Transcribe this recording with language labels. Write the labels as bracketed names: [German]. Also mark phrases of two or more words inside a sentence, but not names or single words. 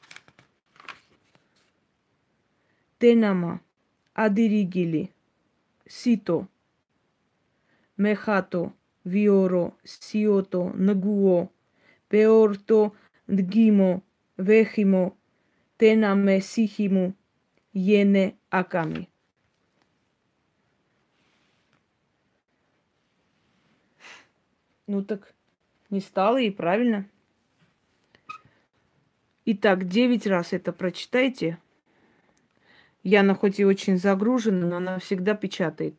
[Russian] Тенама, адиригили, сито, мехато, виоро, сиото, нгуо, пеорто, нгимо, вехимо, тенаме, сихиму, йене, аками. Ну так не стало и правильно. Итак, 9 раз это прочитайте. Яна хоть и очень загружена, но она всегда печатает.